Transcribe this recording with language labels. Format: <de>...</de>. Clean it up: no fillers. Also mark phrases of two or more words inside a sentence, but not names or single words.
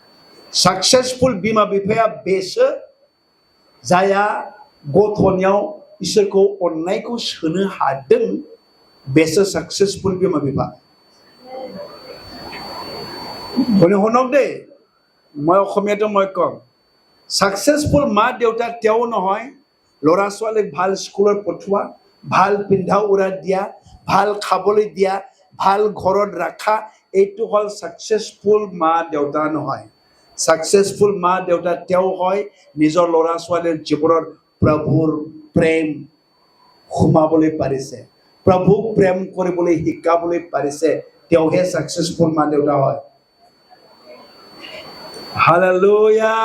<brx>सक्सेसफुल बिमा बिफाया बेसो जाया गथ'नियाव इसोरखौ अननायखौ सोनो हादों बेसो साक्सेसफुल बिमा बिफा</brx> <as>শুনি শুনক দেই মই অসমীয়াটো মই কম সাকসেসফুল মা দেউতা তেওঁ নহয় ল'ৰা ছোৱালীক ভাল স্কুলত পঠোৱা ভাল পিন্ধা উৰা দিয়া ভাল খাবলৈ দিয়া ভাল ঘৰত ৰাখা এইটো হ'ল সাকসেসফুল মা দেউতা নহয় সাকসেসফুল মা দেউতা তেওঁ হয় নিজৰ ল'ৰা ছোৱালীৰ জীৱনত প্ৰভুৰ প্ৰেম সোমাবলৈ পাৰিছে প্ৰভুক প্ৰেম কৰিবলৈ শিকাবলৈ পাৰিছে তেওঁহে সাকসেসফুল মা দেউতা হয় Hallelujah.</as>